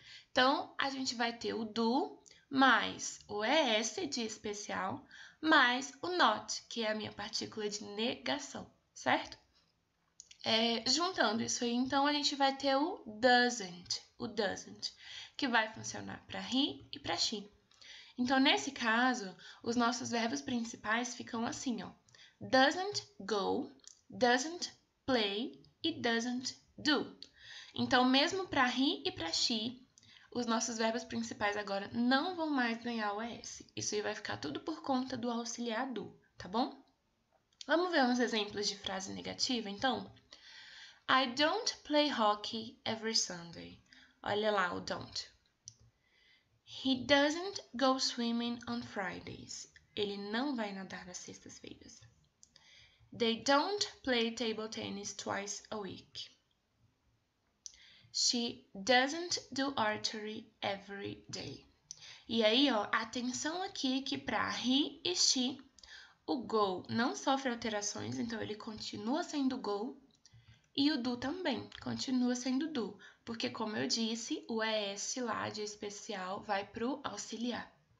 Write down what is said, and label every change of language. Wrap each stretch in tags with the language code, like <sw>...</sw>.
<pt>Então, a gente vai ter o do mais o ES de especial, mais o not, que é a minha partícula de negação, certo? Juntando isso aí, então, a gente vai ter o doesn't, que vai funcionar para he e para she. Então, nesse caso, os nossos verbos principais ficam assim, ó.</pt> <en>Doesn't go, doesn't play e doesn't do.</en> <pt>Então, mesmo para he e para she, os nossos verbos principais agora não vão mais ganhar o ES. Isso aí vai ficar tudo por conta do auxiliar do, tá bom? Vamos ver uns exemplos de frase negativa, então?</pt> <en>I don't play hockey every Sunday.</en> <pt>Olha lá o don't.</pt> <en>He doesn't go swimming on Fridays.</en> <pt>Ele não vai nadar nas sextas-feiras.</pt> <en>They don't play table tennis twice a week. She doesn't do archery every day.</en> <pt>E aí, ó, atenção aqui que para he e she, o go não sofre alterações, então ele continua sendo go. E o do também, continua sendo do, porque como eu disse, o ES lá de especial vai pro auxiliar.</pt>